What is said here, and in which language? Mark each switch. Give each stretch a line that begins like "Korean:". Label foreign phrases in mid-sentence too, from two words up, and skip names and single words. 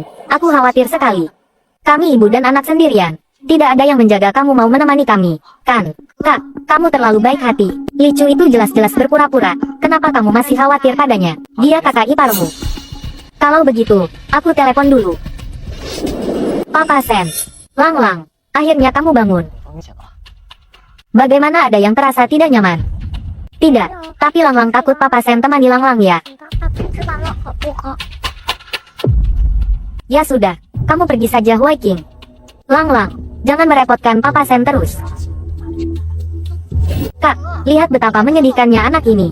Indonesian: Aku khawatir sekali. Kami ibu dan anak sendirian. Tidak ada yang menjaga. Kamu mau menemani kami, kan? Kak, kamu terlalu baik hati. Li Chu itu jelas-jelas berpura-pura. Kenapa kamu masih khawatir padanya? Dia kakak iparmu. Kalau begitu, aku telepon dulu. Papa Sen. Lang-Lang, akhirnya kamu bangun. Bagaimana, ada yang terasa tidak nyaman? Tidak, tapi Lang takut Papa Sen temani Lang ya. Ya sudah, kamu pergi saja Huai King. Lang, jangan merepotkan Papa Sen terus. Kak, lihat betapa menyedihkannya anak ini.